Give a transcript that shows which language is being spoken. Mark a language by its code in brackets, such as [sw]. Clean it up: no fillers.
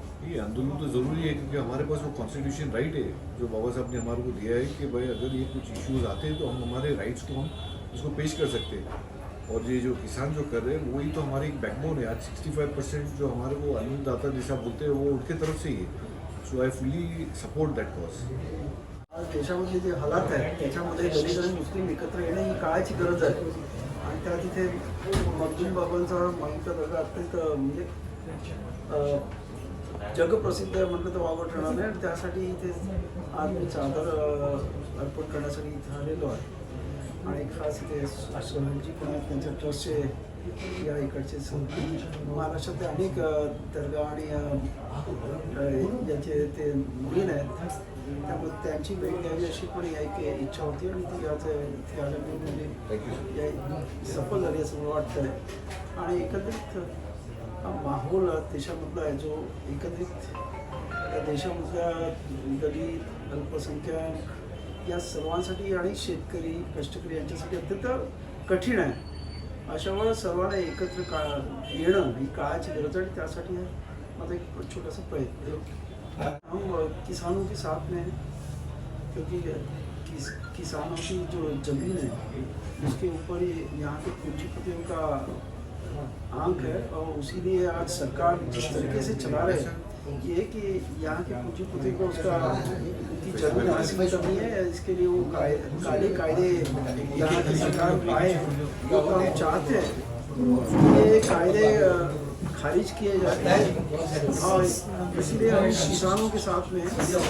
[hi] ये आंदोलन तो ज़रूरी है क्योंकि हमारे पास वो कॉन्स्टिट्यूशन राइट है जो बाबा साहब ने हमारे को दिया है कि भाई अगर ये कुछ इश्यूज आते हैं तो हम हमारे राइट्स को हम उसको पेश कर सकते हैं। और ये जो किसान जो कर रहे हैं वही तो हमारी एक बैकबोन है। आज 65% जो हमारे को अन्नदाता जैसा बोलते हैं वो उनके तरफ से ही है। [en] So I fully support that cause. [mr] आज देशामधले जे हालात आहेत त्याच्यामध्ये दलित आणि मुस्लिम एकत्र येणं ही काळाची गरज आहे आणि त्या तिथे मखदूम बाबांचा माहिमचा दरगाह अत्यंत म्हणजे जगप्रसिद्ध आहे म्हटलं तर वावग ठरणार नाही। त्यासाठी इथे आज मी चादर अर्पण करण्यासाठी इथे आलेलो आहे आणि खास इथे सोहनजी पण आहेत, त्यांच्या ट्रस्टचे या इकडचे महाराष्ट्रातले अनेक दर्गा आणि ज्याचे ते मुलीन आहेत त्यामुळे त्यांची भेट घ्यावी अशी पण एक इच्छा होती आणि ती आज इथे आल्यामुळे सफल झाली असं मला वाटतं। आणि एकंदरीत माहोल देशामधला आहे जो एकत्रित देशामधल्या दलित, अल्पसंख्याक या सर्वांसाठी आणि शेतकरी, कष्टकरी यांच्यासाठी अत्यंत कठीण आहे। अशा वेळेला सर्वांना एकत्र येणं ही काळाची गरज आहे आणि त्यासाठी माझा एक छोटासा प्रयत्न है। [hi] हम किसानों के साथ में हैं क्योंकि किसानों की जो ज़मीन है उसके ऊपर ही यहाँ के पूंजीपतियों का आंक है और इसीलिए आज सरकार जिस तरीके से चला रहे हैं ये कि यहाँ के पूंजीपति को उसका उनकी जमीन हासिल करनी है, इसके लिए वो काले कायदे यहाँ की सरकार लाए जो तो हम चाहते हैं ये कायदे खारिज किए जाते हैं और इसलिए हम किसानों के साथ में हैं।